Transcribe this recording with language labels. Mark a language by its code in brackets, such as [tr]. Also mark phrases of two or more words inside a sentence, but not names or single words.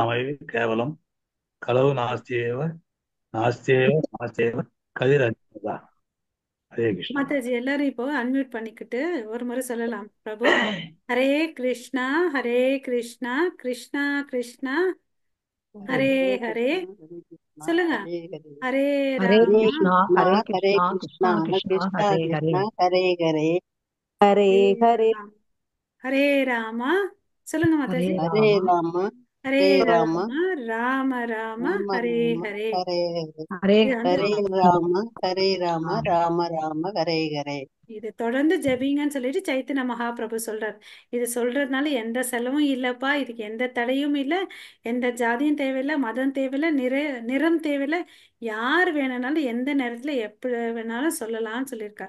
[sa] नामैवि केवलम् कलौ नास्त्येव नास्त्येव नास्त्येव गतिर् अन्यथा. [ta] ஹரே கிருஷ்ணா. மாதாஜி எல்லாரும் இப்போ அன்மியூட் பண்ணிக்கிட்டு ஒரு முறை சொல்லலாம் பிரபு. ஹரே கிருஷ்ணா ஹரே கிருஷ்ணா கிருஷ்ணா கிருஷ்ணா ஹரே ஹரே ஹரே. கிருஷ்ணா ஹரே கிருஷ்ணா சொல்லுங்க. ஹரே ஹரே ஹரே हरे ஹரே ராமா कृष्णा கிருஷ்ணா हरे ஹரே कृष्णा கிருஷ்ணா कृष्णा कृष्णा கிருஷ்ணா हरे हरे கிருஷ்ணா ஹரே ஹரே हरे ஹரே हरे ராம் ஹரே ராமா. சொல்லுங்க हरे மாதாஜி. ஹரே राम ராம ஹரே ஹரே ராம ராமா ராம ராம ராம ஹரே ராம ஹரே. ஹரே ஹரே हरे இது வந்து ஹரே ராம ஹரே ராம ராம ராம ஹரே ஹரே. இது தொடர்ந்து ஜெபிங்கன்னு சொல்லிட்டு சைத்தன்ய மகாபிரபு சொல்றார். இது சொல்றதுனால எந்த செலவும் இல்லப்பா, இதுக்கு எந்த தடையும் இல்லை, எந்த ஜாதியும் தேவையில்லை, மதம் தேவையில்லை, நிறம் தேவையில்லை. யார் வேணும்னாலும் எந்த நேரத்துல எப்படி வேணாலும் சொல்லலாம்னு சொல்லியிருக்கார்.